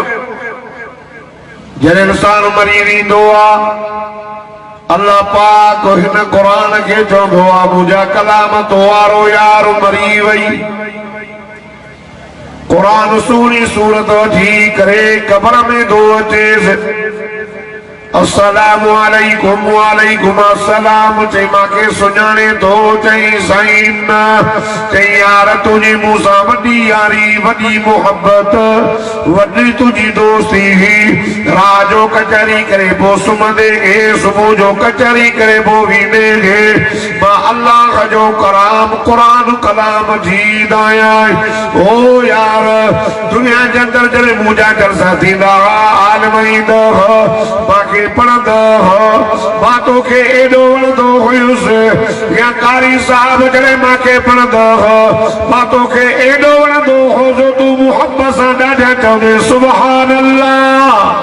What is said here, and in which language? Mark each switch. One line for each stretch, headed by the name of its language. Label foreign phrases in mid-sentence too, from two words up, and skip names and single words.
Sindhi: जॾहिं इंसान मरी वेंदो आहे, अल्लाह पाक हिन क़ुरान खे चवंदो आहे, मुंहिंजा कलाम तो वारो यार मरी वई। क़ुरान सुहिणी सूरत वठी करे क़बर में थो अचेसि,
Arabic: السلام عليكم وعليكم السلام
Sindhi: चई मांखे सुञाणे थो चई साईं न चई यार तुझी मूंसां वॾी यारी वॾी मोहब्बत वॾी तुझी दोस्ती हुई रात जो कचहरी करे पोइ सुम्हंदे खे सुबुह जो कचहरी करे पोइ वेंदे खे मां अल्लाह जो कलाम क़ुरान कलाम जीद आहियां ओ यार दुनिया जे अंदरि जॾहिं मुंहिंजा जलसा थींदा आलिम ईंदा मांखे पढ़ंदा मां तोखे एॾो वणंदो हुयुसि या कारी साहब जॾहिं मांखे पढ़ंदा मां तोखे एॾो वणंदो हो जो तूं मुहब्बत सां ॾाढा चवंदे
Arabic: سبحان الله